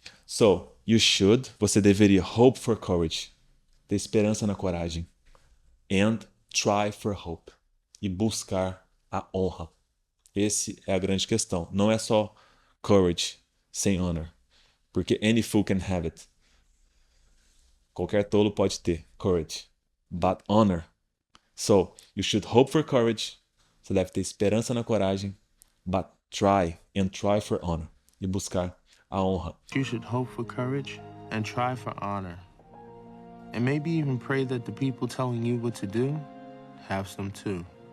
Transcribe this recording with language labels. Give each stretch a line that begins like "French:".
English: So, you should, você deveria hope for courage, ter esperança na coragem. And try for hope, e buscar a honra.
Portuguese: Esse é a grande questão. Não é só courage sem honor, porque any fool can have it. Qualquer tolo pode ter courage, but honor.
English: So, you should hope for courage.
Portuguese: Você deve ter esperança na coragem, but try and try for honor. E buscar a honra.
English: You should hope for courage and try for honor. And maybe even pray that the people telling you what to do have some too.